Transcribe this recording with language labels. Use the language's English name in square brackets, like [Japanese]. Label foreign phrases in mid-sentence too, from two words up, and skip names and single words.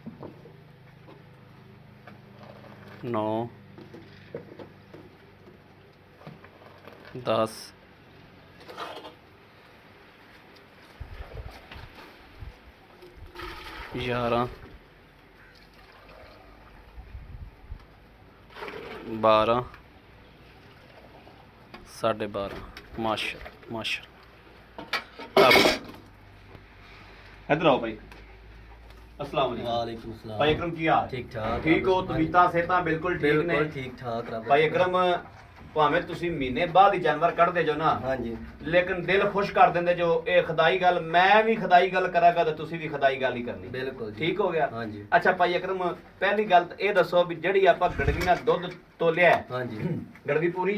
[Urdu] 9 10 11 12 12:30 ماشا ادھر آؤ بھائی. [Arabic] السلام عليكم. وعليكم السلام. [Punjabi] ਭਾਈ ਅਕਰਮ ਕੀ ਹਾਲ? ਠੀਕ ਠਾਕ। ਠੀਕ ਹੋ? ਤਬੀਅਤਾਂ ਸਿਹਤਾਂ ਬਿਲਕੁਲ ਠੀਕ ਨੇ? ਬਿਲਕੁਲ ਠੀਕ ਠਾਕ। भाई अकरम ਭਾਵੇਂ ਤੁਸੀਂ ਮਹੀਨੇ ਬਾਅਦ ਹੀ ਜਾਨਵਰ ਕੱਢਦੇ ਜੋ ਨਾ, ਹਾਂਜੀ ਲੇਕਿਨ ਦਿਲ ਖੁਸ਼ ਕਰ ਦਿੰਦੇ ਜੋ। ਇਹ ਖੁਦਾਈ ਗੱਲ, ਮੈਂ ਵੀ ਖੁਦਾਈ ਗੱਲ ਕਰਾਂਗਾ ਤੇ ਤੁਸੀਂ ਵੀ ਖੁਦਾਈ ਗੱਲ ਹੀ ਕਰਨੀ। ਬਿਲਕੁਲ ਜੀ। ਠੀਕ ਹੋ ਗਿਆ? ਹਾਂਜੀ। ਅੱਛਾ ਭਾਈ ਅਕਰਮ, ਪਹਿਲੀ ਗੱਲ ਤਾਂ ਇਹ ਦੱਸੋ ਵੀ ਜਿਹੜੀ ਆਪਾਂ ਗੜਵੀ ਨਾਲ ਦੁੱਧ ਤੋਲਿਆ, ਹਾਂਜੀ ਗੜਵੀ ਪੂਰੀ?